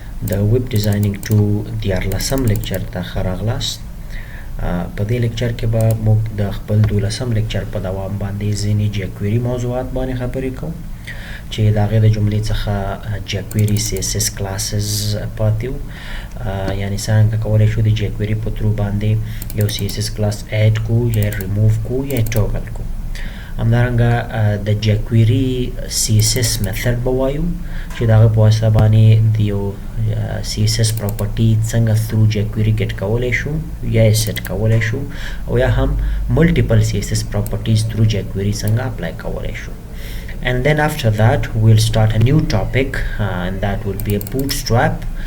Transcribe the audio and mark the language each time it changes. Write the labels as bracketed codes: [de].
[en] The web designing to [ps] دیارلسم لیکچر ته خراغلاست. په دې لیکچر کې به موږ د خپل 12 لیکچر په دوام باندې ځینې جیکویری موضوعات باندې خبرې کوو چې د هغې د جملې څخه جیکویری CSS classes پاتې وو. یعنې څنګه کولی شو د جیکویری په ترو باندې یو CSS class add کو یا remove کو یا toggle کو. همدارنګه د جیکویری CSS method به وایو چې د هغه په واسطه باندې د یو CSS property څنګه through jQuery get کولی شو یا یې set کولی شو او یا هم multiple CSS properties through jQuery څنګه apply کولی شو. [en] And then after that we'll start a new topic and that will be a bootstrap.